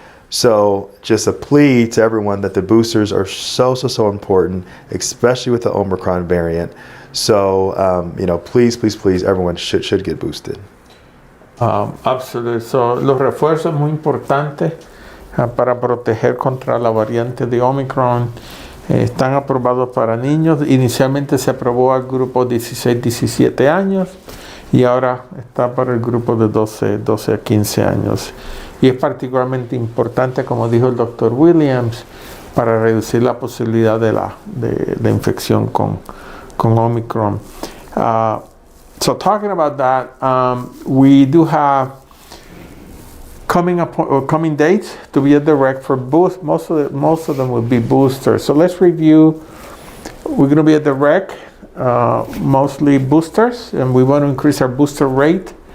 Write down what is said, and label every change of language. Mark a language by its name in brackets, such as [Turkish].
[English] So just a plea to everyone that the boosters are so important, especially with the Omicron variant. So, please, everyone should get boosted. Absolutely. [Spanish] So, los refuerzos muy importantes para proteger contra la variante de Omicron. Están aprobados para niños. Inicialmente se aprobó al grupo 16-17 años y ahora está para el grupo de 12 a 15 años. Y es particularmente importante, como dijo el doctor Williams, para reducir la posibilidad de la infección con Omicron. [English] So talking about that, we do have coming dates to be at the rec for boost. Most of them will be boosters. So let's review. We're going to be at the rec, mostly boosters, and we want to increase our booster rate.